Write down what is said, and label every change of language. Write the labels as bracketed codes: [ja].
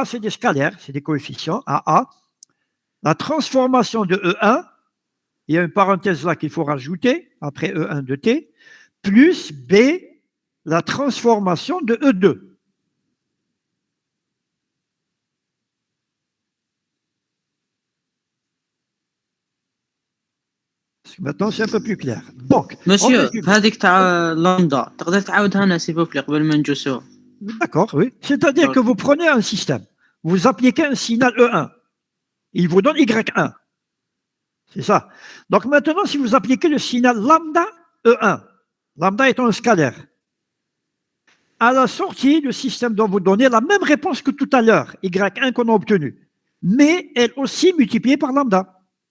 [fr] A, c'est des scalaires, c'est des coefficients, à A. La transformation de E1, il y a une parenthèse là qu'il faut rajouter, après E1 de T, plus B, la transformation de E2. Maintenant, c'est un peu plus clair. Donc, [ar] Monsieur, هذيك تاع لامدا تقدر تعاودها لنا [fr] s'il vous plaît [ar] قبل ما نجوسوها. [fr] D'accord, oui. C'est-à-dire que vous prenez un système, vous appliquez un signal E1, il vous donne Y1. C'est ça. Donc maintenant, si vous appliquez le signal lambda E1, lambda étant un scalaire, à la sortie, le système doit vous donner la même réponse que tout à l'heure, Y1 qu'on a obtenu, mais elle aussi multipliée par lambda.